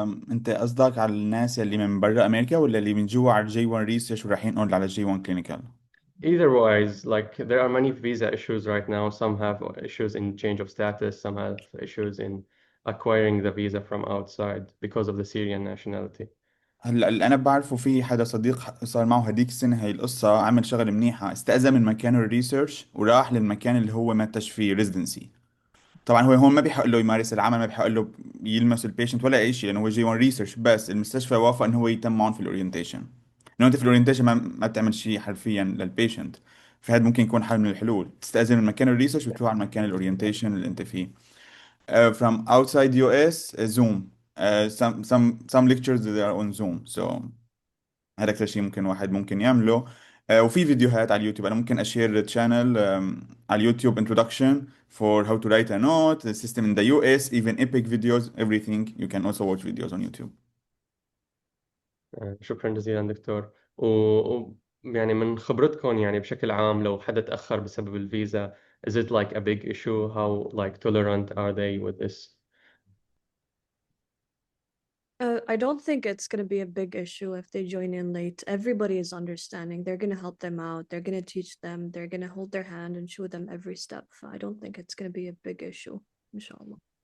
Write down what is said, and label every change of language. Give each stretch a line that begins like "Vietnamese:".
Arabic: انت قصدك على الناس اللي من برا امريكا ولا اللي من جوا على الجي 1 ريسيرش ورايحين اون على الجي 1 كلينيكال؟
English: Either wise, like there are many visa issues right now. Some have issues in change of status, some have issues in acquiring the visa from outside because of the Syrian nationality.
Arabic: هلا اللي انا بعرفه في حدا صديق صار معه هديك السنه هي القصه، عمل شغله منيحه، استأذن من مكان الريسيرش وراح للمكان اللي هو ماتش فيه ريزيدنسي. طبعا هو هون ما بيحق له يمارس العمل، ما بيحق له يلمس البيشنت ولا اي شيء، لانه هو جي 1 ريسيرش، بس المستشفى وافق انه هو يتم معهم في الاورينتيشن. انه انت في الاورينتيشن ما بتعمل شيء حرفيا للبيشنت، فهذا ممكن يكون حل من الحلول، تستأذن من مكان الريسيرش وتروح على مكان الاورينتيشن اللي انت فيه.
English: From outside US, Zoom. Some lectures they are on Zoom.
Arabic: So هذا أكثر شيء ممكن واحد ممكن يعمله. وفي فيديوهات على اليوتيوب، أنا ممكن أشير
English: channel
Arabic: على اليوتيوب
English: introduction for how to write a note, the system in the US, even epic videos, everything. You can also watch videos on YouTube.
Arabic: شكرا جزيلا دكتور. يعني من خبرتكم يعني بشكل عام لو حدا تأخر بسبب الفيزا,
English: is it like a big issue? How like tolerant are they with this? I don't think it's going to be a big issue if they join in late. Everybody is understanding. They're going to help them out. They're going to teach them. They're going to hold their hand and show them every step. I don't think it's going to be a big issue, inshallah.